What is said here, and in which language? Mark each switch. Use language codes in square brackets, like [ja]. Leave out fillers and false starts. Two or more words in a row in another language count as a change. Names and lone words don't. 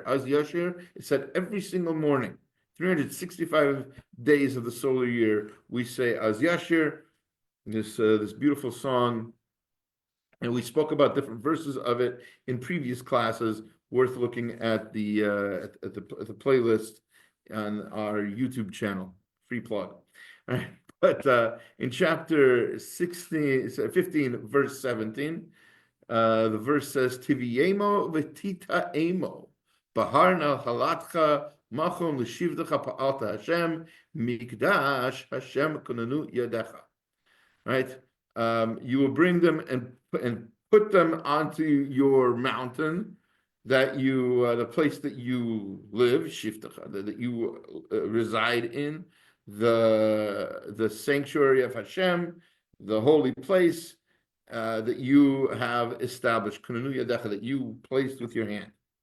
[en] Az Yashir, it's said every single morning. 365 days of the solar year, we say Az Yashir, this beautiful song, and we spoke about different verses of it in previous classes. Worth looking at the playlist on our YouTube channel. Free plug. All right. But in chapter 15, verse 17, the verse says, [he] תביאמו ותטעמו בהר נחלתך מכון לשבתך פעלת ה' מקדש ה' כוננו ידיך. [en] Right? You will bring them and put them onto your mountain. that you, the place that you live, shiftacha, that you reside in, the sanctuary of Hashem, the holy place that you have established, [he] כוננו ידיך, [en] that you placed with your hand.